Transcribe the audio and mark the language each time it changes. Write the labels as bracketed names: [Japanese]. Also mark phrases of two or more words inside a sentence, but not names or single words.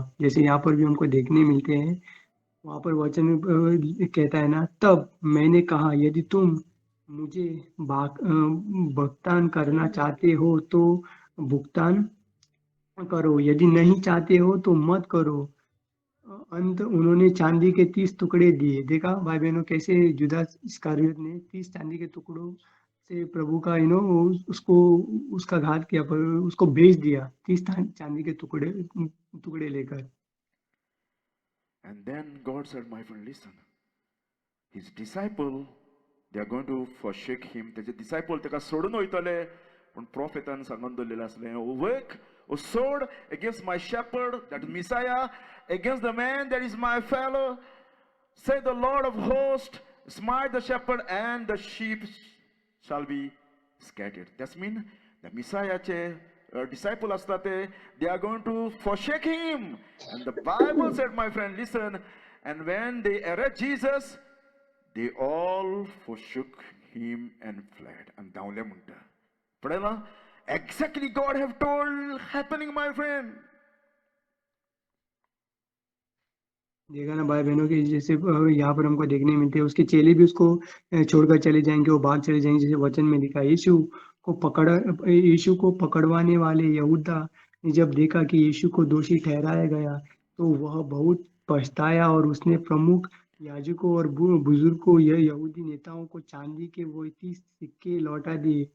[Hindi] जैसे यहाँ पर भी हमको देखने मिलते हैं, वहां पर वचन कहता है ना, तब मैंने कहा यदि तुम मुझे भुगतान करना चाहते हो तो भुगतान करो, यदि नहीं चाहते हो तो मत करो. अंत उन्होंने चांदी के 30 टुकड़े दिए. देखा भाई बहनों, कैसे जुदास इस्करियोत ने 30 चांदी के टुकड़ों से प्रभु का उसको उसका घात किया, पर उसको बेच दिया 30 चांदी के टुकड़े लेकर. [English] And then God said, my friend, listen. His disciple, they are going to forsake him. [Konkani] त्याचे disciple ताका सोडून वयतले, पण प्रोफेटान सांगून दवरलेलें असलें, [English] work or sword against my shepherd, that is Messiah, against the man that is my fellow, say the Lord of hosts, smite the shepherd and the sheep shall be scattered. That means the Messiahचे disciple असतात they are going to forsake him. And the Bible said, my friend, listen, and when they arrest Jesus, they all forsook him and fled. [Konkani] And धांवले म्हणटा. पळयलां? [English] Exactly God have told happening, my friend. [Hindi] देखा ना भाई बहनों की, जैसे यहाँ पर हमको देखने मिलते हैं, उसके चेले भी उसको छोड़कर चले जाएंगे, वो भाग चले जाएंगे, जैसे वचन में लिखा. यीशु को पकड़वाने वाले यहूदा ने जब देखा कि यीशु को दोषी ठहराया गया तो वह बहुत पछताया और उसने प्रमुख याजकों और बुजुर्गों यहूदी नेताओं को चांदी के वो 30 सिक्के लौटा दिए.